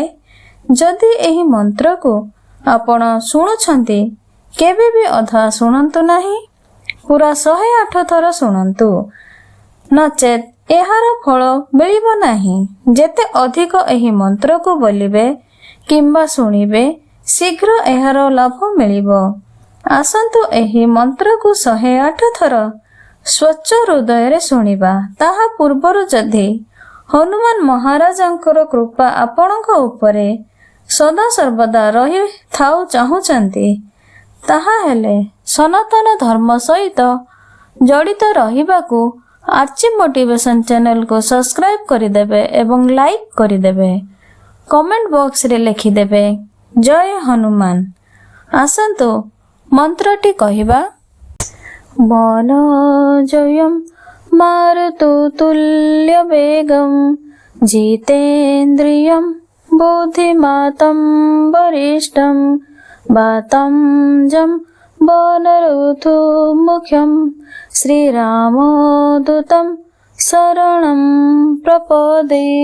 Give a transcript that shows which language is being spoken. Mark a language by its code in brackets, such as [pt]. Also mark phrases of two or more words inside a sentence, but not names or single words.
[or] ଯଦି ଏହି ମନ୍ତ୍ରକୁ ଆପଣ ଶୁଣୁଛନ୍ତି କେବେ ବି ଅଧା ଶୁଣନ୍ତୁ ନାହିଁ, ପୁରା 108 ଥର ଶୁଣନ୍ତୁ, ନଚେତ୍ ଏହାର ଫଳ ମିଳିବ ନାହିଁ। ଯେତେ ଅଧିକ ଏହି ମନ୍ତ୍ରକୁ ବୋଲିବେ କିମ୍ବା ଶୁଣିବେ ଶୀଘ୍ର ଏହାର ଲାଭ ମିଳିବ। ଆସନ୍ତୁ ଏହି ମନ୍ତ୍ରକୁ 108 ଥର ସ୍ୱଚ୍ଛ ହୃଦୟ ଶୁଣିବା। ତାହା ପୂର୍ବରୁ ଯଦି ହନୁମାନ ମହାରାଜଙ୍କର କୃପା ଆପଣଙ୍କ ଉପରେ ସଦା ସର୍ବଦା ରହି ଥାଉ ଚାହୁଁଛନ୍ତି ତାହା ହେଲେ ସନାତନ ଧର୍ମ ସହିତ ଜଡ଼ିତ ରହିବାକୁ ଆର୍ଚି [en] motivation channel [or] କୁ ସବସ୍କ୍ରାଇବ କରିଦେବେ ଏବଂ ଲାଇକ କରିଦେବେ। [en] comment box [or] ରେ ଲେଖିଦେବେ ଜୟ ହନୁମାନ। ଆସନ୍ତୁ ମନ୍ତ୍ରଟି କହିବା। [sa] मनोजयं मारुततुल्य वेगं जितेन्द्रियं बुद्धिमतं वरिष्ठं वातांजं वानरयूथमुख्यं श्रीरामदूतं शरणं प्रपदे।